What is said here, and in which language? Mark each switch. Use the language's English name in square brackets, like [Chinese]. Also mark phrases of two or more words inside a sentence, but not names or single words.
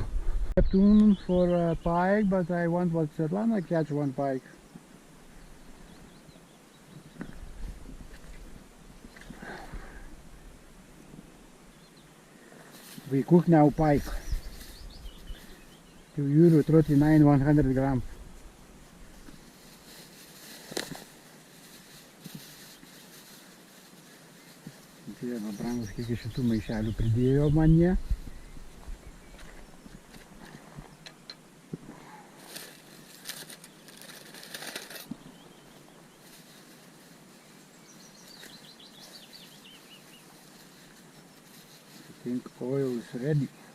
[English] Neptune for a pike, but I want what Svetlana catch one pike. We cook now pike. €2.39 100 grams. [Lithuanian] Dieve brangus, kiek šitų maišelių pridėjo man jie. [English] I think oil is ready.